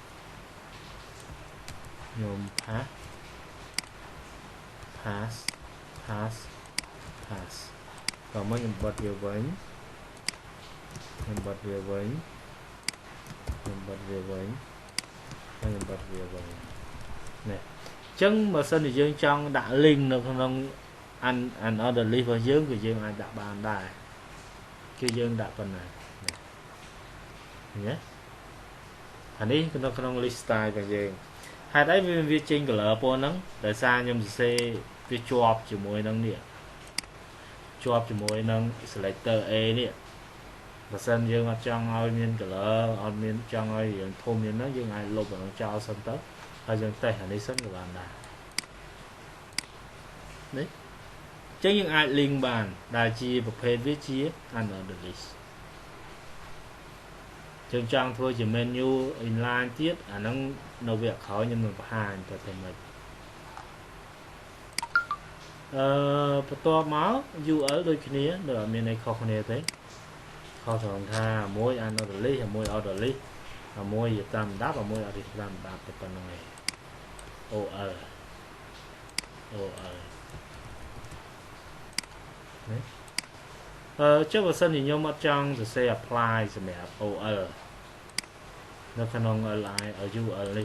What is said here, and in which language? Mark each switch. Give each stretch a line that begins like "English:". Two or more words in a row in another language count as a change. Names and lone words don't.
Khmer: ខ្ញុំ pass ក៏មកខ្ញុំបិទវាវិញហើយខ្ញុំបិទវាវិញនេះចឹងបើសិនជាយើងចង់ដាក់ link នៅក្នុង
English: another list
Khmer: របស់យើងគឺយើងអាចដាក់បានដែរគឺយើងដាក់ប៉ុណ្ណានេះអានេះនៅក្នុង
English: list style
Khmer: របស់យើងហេតុអីវាចេញ color ពណ៌ហ្នឹងដោយសារខ្ញុំសរសេរវាជាប់ជាមួយនឹងនេះជាប់ជាមួយនឹង
English: selector A
Khmer: នេះបើសិនយើងអត់ចង់ឲ្យមាន color អត់មានចង់ឲ្យយើងធំមានហ្នឹងយើងអាចលុបអានោះចោលសិនទៅហើយយើងតេស្តអានេះសិនក៏បានដែរ នេះចឹងយើងអាច link បានដែលជាប្រភេទវាជា
English: another list
Khmer: ចឹងចង់ធ្វើជា
English: menu inline
Khmer: ទៀតអាហ្នឹងនៅវគ្គក្រោយខ្ញុំនឹងបង្ហាញទៅតែមិនបន្ទាប់មក URL ដូចគ្នាដូចអត់មានអីខុសគ្នាទេខុសត្រង់ថាមួយ
English: another list
Khmer: ហើយមួយ
English: order list
Khmer: ហើយមួយតាមដាប់ហើយមួយអត់តាមដាប់ទៅប៉ុណ្្នឹងឯង OL នេះចុះបើសិនជាខ្ញុំអត់ចង់សរសេរ apply សម្រាប់ OL នៅក្នុង li URL នេះ